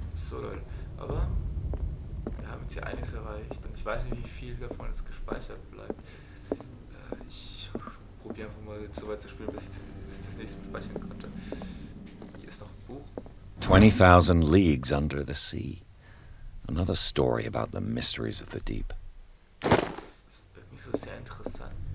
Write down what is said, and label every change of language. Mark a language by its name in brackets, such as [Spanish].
[German] So Leute, aber wir haben jetzt hier einiges erreicht und ich weiß nicht, wie viel davon jetzt gespeichert bleibt. Ich probiere einfach mal so weit zu spielen, bis ich das nächste Mal speichern konnte. Hier ist noch ein Buch. [English] 20,000 Leagues Under the Sea. Another story about the mysteries of the deep. [German] Das ist irgendwie so sehr interessant.